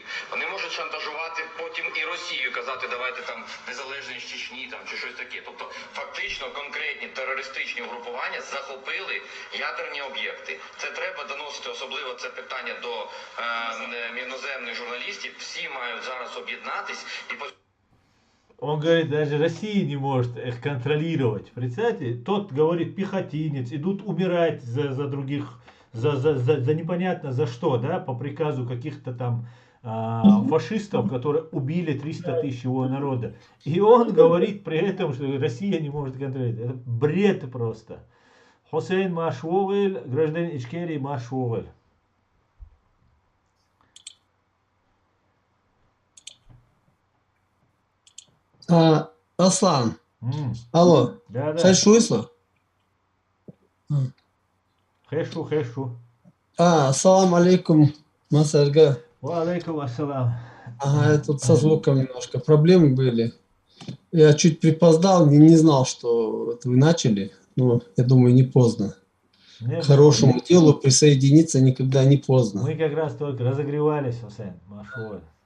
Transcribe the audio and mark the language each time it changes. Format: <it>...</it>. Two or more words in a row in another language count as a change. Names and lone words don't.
<uk>Вони можуть шантажувати потім і Росію, казати, давайте там незалежність Чечні там, чи щось таке. Тобто фактично конкретні терористичні угрупування захопили ядерні об'єкти. Це треба доносити, особливо це питання до іноземних журналістів. Всі мають зараз об'єднатись і</uk> <ru>Он говорит, даже Россия не может их контролировать. Представьте, тот говорит пехотинец, идут умирать за других, за непонятно за что, да, по приказу каких-то там фашистов, которые убили 300 тысяч его народа. И он говорит при этом, что Россия не может контролировать. Это бред просто. Хусейн Машвогель, гражданин Ичкерии Машвогель. Аслан, М, алло, Да, да. Хайшуйсло? Хэшу.</ru> <ar>السلام عليكم, Масарга. وعليكم السلام.</ar> <ru>Ага, тут со звуком немножко проблемы были. Я чуть припоздал, не знал, что это вы начали. Но я думаю, не поздно. Не, К не поздно. хорошему делу присоединиться никогда не поздно. Мы как раз только разогревались, Хусейн. Машур.</ru>